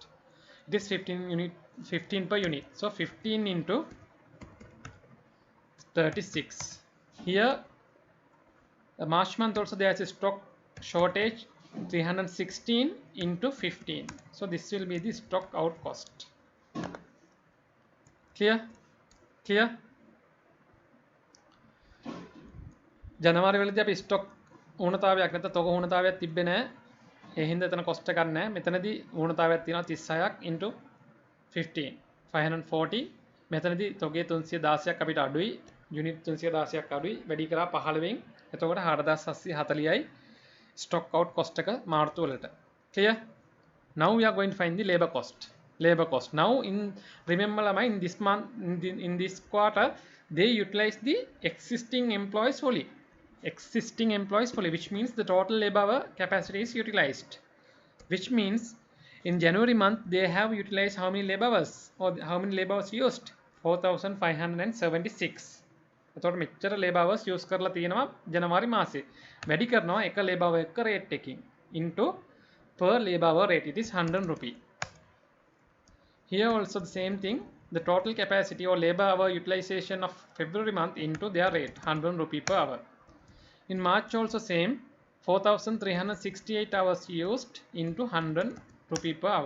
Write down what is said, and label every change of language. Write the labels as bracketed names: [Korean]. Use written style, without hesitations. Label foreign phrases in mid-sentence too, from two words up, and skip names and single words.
[English] It is 15 per unit. So 15 into 36. Here, the March month also there is a stock shortage, 316 into 15. So this will be the stock out cost. Clear? Clear? [Sinhala] ජනවාරි වලදී අපි ස්ටොක් ඌනතාවයක් නැත්නම් තොග ඌනතාවයක් තිබ්බේ නැහැ. ඒ හින්දා එතන කොස්ට් එකක් නැහැ. මෙතනදී ඌනතාවයක් තියෙනවා 36ක් into 15 540. මෙතනදී තොගේ 316ක් අපිට අඩුයි. යුනිට් 316ක් අඩුයි. වැඩි කරා 15න්. එතකොට 4740යි [English] stock out cost [Sinhala] එක මාර්තු වලට. [English] Clear? Now we are going to find the labor cost. Labor cost. Now remember in this month, in this quarter, they utilize the existing employees fully. Existing employees fully, which means the total labor hour capacity is utilized. Which means in January month they have utilized how many labor hours, or how many labor hours used? 4,576. [Sinhala] එතකොට මෙච්චර [English] labor hours use [Sinhala] කරලා තියෙනවා ජනවාරි මාසේ. වැඩි කරනවා එක [English] labor hour එක rate එකකින් into per labor hour rate, it is 100 rupee. Here also the same thing, the total capacity or labor hour utilization of February month into their rate, 100 rupee per hour. In March also same, 4,368 hours used into 100 rupee per hour.